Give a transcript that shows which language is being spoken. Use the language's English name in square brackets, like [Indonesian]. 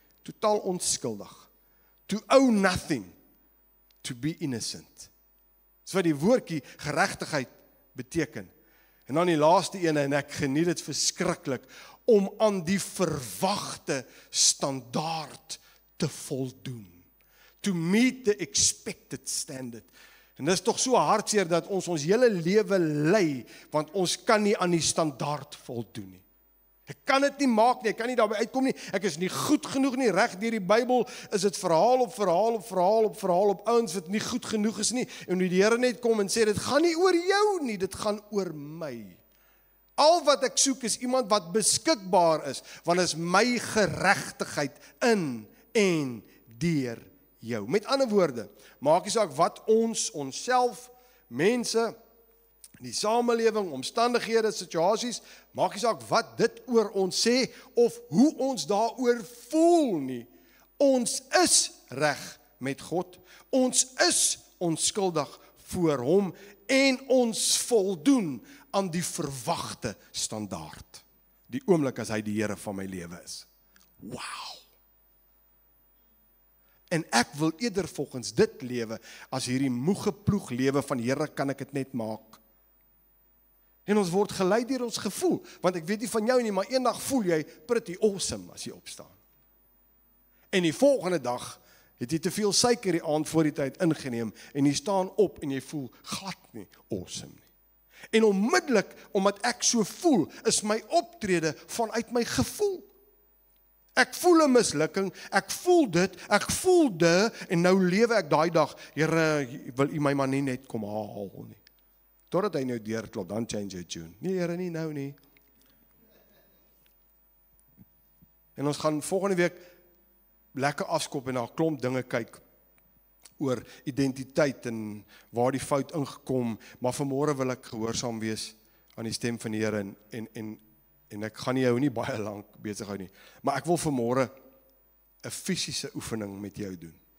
[Afrikaans] Totaal onskuldig. [English] To owe nothing. To be innocent. [Afrikaans] Dis wat die woordjie geregtigheid beteken. En dan die laaste ene, en ek geniet dit verskriklik, om aan die verwagte standaard te voldoen. [English] To meet the expected standard. [Afrikaans] En dis tog so hartseer dat ons hele lewe ly, want ons kan nie aan die standaard voldoen nie. Ek kan dit nie maak nie, ek kan nie daarby uitkom nie, ek is nie goed genoeg nie, reg deur die Bybel is dit verhaal op verhaal op verhaal op verhaal op ouens wat nie goed genoeg is nie, en die Here net kom en sê, dit gaan nie oor jou nie, dit gaan oor my. Al wat ek soek is iemand wat beskikbaar is, want is my geregtigheid in en deur jou. Met ander woorde, maak nie saak wat onsself, mense, die samelewing, omstandighede, situasies, maak nie saak wat dit oor ons sê, of hoe ons daaroor voel nie. Ons is reg met God, ons is onskuldig voor hom, en ons voldoen aan die verwagte standaard. Die oomblik as hy die Here van my lewe is. Wow! En ek wil eerder volgens dit lewe, as hierdie moege ploeg lewe van Here, kan ek dit net maak. En ons word gelei deur ons gevoel, want ek weet nie van jou nie, maar eendag voel jy pretty awesome as jy opstaan. En die volgende dag het jy te veel suiker die aand voor die tyd ingeneem, en jy staan op en jy voel glad nie awesome nie. En onmiddellik, omdat ek so voel, is my optrede vanuit my gevoel. Ek voel 'n mislukking, ek voel dit, en nou lewe ek daai dag, Here, wil U my maar nie net kom haal nie. Totdat hy nou deurklop, dan [English] change your tune. [Afrikaans] Nee, Here, nie nou nie. En ons gaan volgende week lekker afskop en na 'n klomp dinge kyk oor identiteit en waar die fout ingekom, maar vanmôre wil ek gehoorsaam wees aan die stem van die Here en ek gaan jou nie baie lank besig hou nie, maar ek wil vanmôre 'n fisiese oefening met jou doen.